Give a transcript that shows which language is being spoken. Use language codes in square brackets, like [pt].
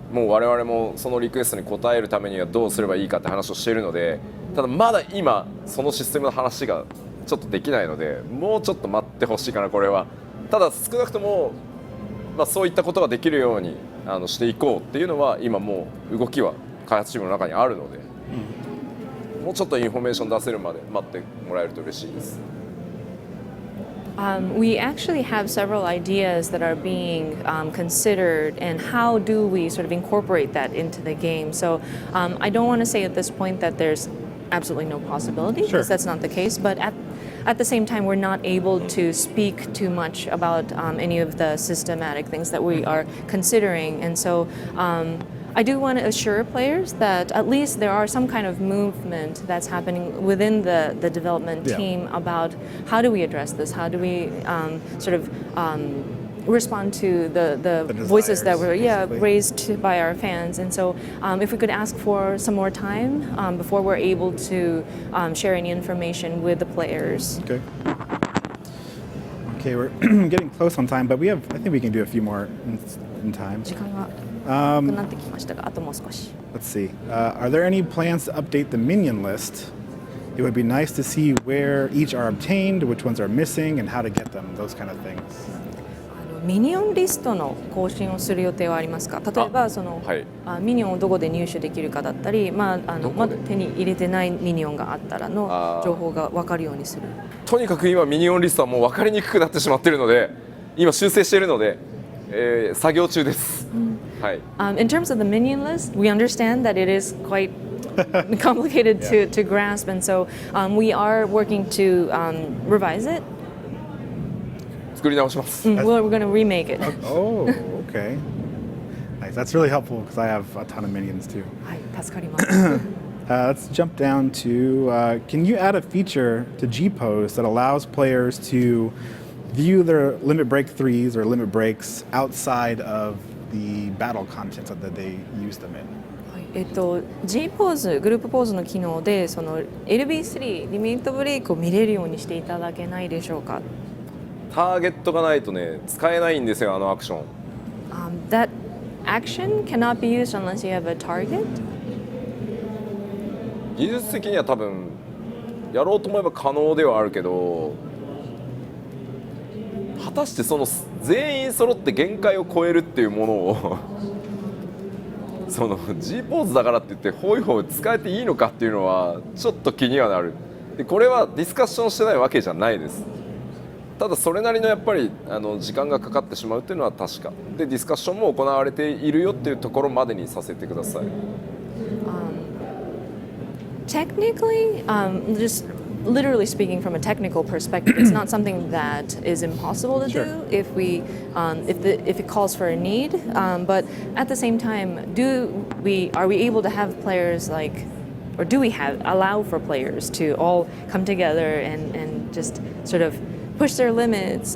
[ja] もう我々もそのリクエストに応えるためにはどうすればいいかって話をしているので、ただまだ今そのシステムの話がちょっとできないので、もうちょっと待ってほしいかな、これは。ただ少なくとも、そういったことができるようにしていこうっていうのは今もう動きは開発チームの中にあるので、もうちょっとインフォメーション出せるまで待ってもらえると嬉しいです。 [en] We actually have several ideas that are being considered, and how do we sort of incorporate that into the game? So I don't want to say at this point that there's absolutely no possibility, because that's not the case, but at the same time, we're not able to speak too much about any of the systematic things that we are considering, and so I do want to assure players that at least there are some kind of movement that's happening within the development team about how do we address this, how do we sort of respond to the voices that were raised by our fans. And so if we could ask for some more time before we're able to share any information with the players. Okay, we're getting close on time, but I think we can do a few more in time. [ja] 時間がなくなってきましたが、あともう少し。 [en] Let's see. Are there any plans to update the minion list? It would be nice to see where each are obtained, which ones are missing, and how to get them. Those kind of things. [ja] ミニオンリストの更新をする予定はありますか。例えばその、ミニオンをどこで入手できるかだったり、まだ手に入れてないミニオンがあったらの情報が分かるようにする。とにかく今ミニオンリストはもう分かりにくくなってしまっているので、今修正しているので、作業中です。 [en] In terms of the minion list, we understand that it is quite complicated to grasp, and so we are working to revise it. [ja] 作り直します。 [en] We're going to remake it. Oh, okay. Nice. That's really helpful because I have a ton of minions too. [ja] はい、助かります。 [en] Let's jump down to, can you add a feature to G-Pose that allows players to view their limit break 3s or limit breaks outside of the battle content that they use them in? [ja] G ポーズ、グループポーズの機能でその LB3 リミットブレイクを見れるようにしていただけないでしょうか。ターゲットがないとね、使えないんですよ、あのアクション。 [en] That action cannot be used unless you have a target. [ja] 技術的には多分やろうと思えば可能ではあるけど、果たしてその全員揃って限界を超えるっていうものをその G ポーズだからって言ってホイホイ使えていいのかっていうのはちょっと気にはなる。でこれはディスカッションしてないわけじゃないです。ただそれなりのやっぱり時間がかかってしまうっていうのは確かで、ディスカッションも行われているよっていうところまでにさせてください。 [en] Technically, just literally speaking from a technical perspective, it's not something that is impossible to Sure. do if it calls for a need. But at the same time, are we able to have players or do we allow for players to all come together and just sort of push their limits?